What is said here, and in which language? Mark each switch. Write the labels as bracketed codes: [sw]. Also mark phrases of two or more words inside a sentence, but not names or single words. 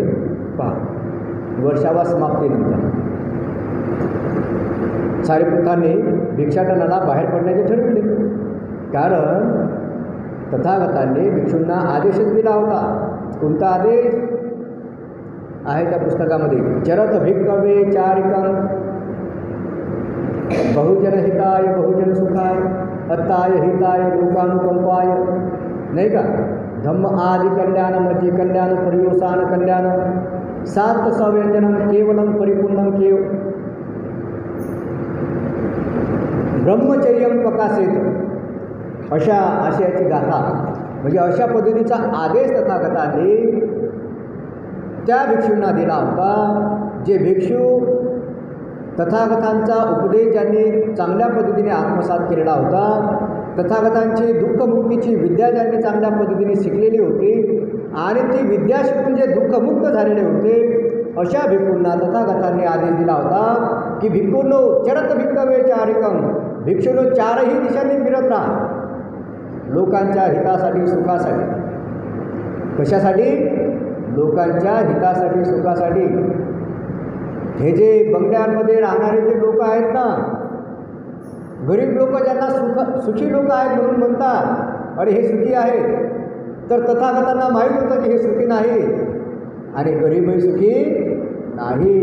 [mr] पहा, वर्षावास समाप्तीनंतर सारिपुत्तांनी भिक्षाटनाला बाहेर पडण्याचे ठरविले. कारण तथागतांनी भिक्षूंना आदेशच दिला होता. कोणता आदेश आहे त्या पुस्तकामध्ये? [pi] चरत भिक्खवे चारिकं बहुजन हिताय बहुजन सुखाय अत्ताय हिताय लोकानुकंपाय, [mr] नाही का? [pi] धम्म आदि कल्याण मज्जे कल्याण पर्योसान कल्याण सात सव्यंजनम केवलम परिपूर्णम ब्रह्मचर्यम प्रकाशित, [mr] अशा आशयाची गाथा, म्हणजे अशा पद्धतीचा आदेश तथागतांनी त्या भिक्षूंना दिला होता. जे भिक्षू तथागतांचा उपदेश ज्यांनी चांगल्या पद्धतीने आत्मसात केलेला होता, तथागतांची दुःखमुक्तीची विद्या ज्यांनी चांगल्या पद्धतीने शिकलेली होती आणि ती विद्या शिकून जे दुःखमुक्त झालेले होते, अशा भिक्खूंना तथागतांनी आदेश दिला होता की भिक्खूंनो [pi] चरत भिक्खवे चारिकं, [mr] भिक्षूंनो चारही दिशांनी फिरत राहा, लोकांच्या हितासाठी सुखासाठी. कशासाठी? लोकांच्या हितासाठी सुखासाठी. हे जे बंगल्यांमध्ये राहणारे जे लोक आहेत ना, गरीब लोक ज्यांना सुखी लोक आहेत म्हणून म्हणतात अरे हे सुखी आहेत, तर तथागतांना माहीत होतं की हे सुखी नाही आणि गरीबही सुखी नाही.